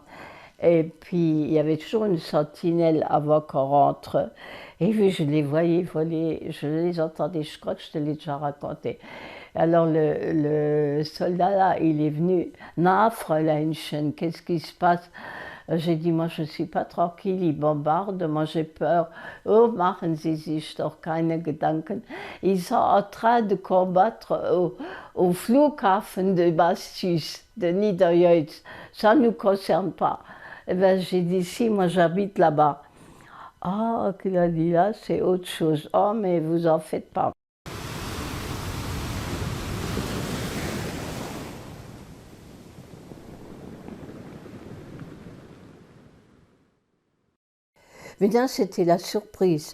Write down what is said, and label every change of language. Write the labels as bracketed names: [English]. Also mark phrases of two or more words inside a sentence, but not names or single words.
[French] Et puis il y avait toujours une sentinelle avant qu'on rentre. Et puis je les voyais voler, je les entendais, je crois que je te l'ai déjà raconté. Alors le soldat là, il est venu, [German] na Fräuleinchen, [French] qu'est-ce qui se passe? J'ai dit, moi je ne suis pas tranquille, ils bombardent, moi j'ai peur. [German] Oh, machen Sie sich doch keine Gedanken. [French] Ils sont en train de combattre au Flughafen de Bastus, de Niederjeutz. Ça ne nous concerne pas. Eh bien, j'ai dit, si, moi j'habite là-bas. Ah, qu'il a dit là, c'est autre chose. Oh, mais vous en faites pas. Mais bien, c'était la surprise.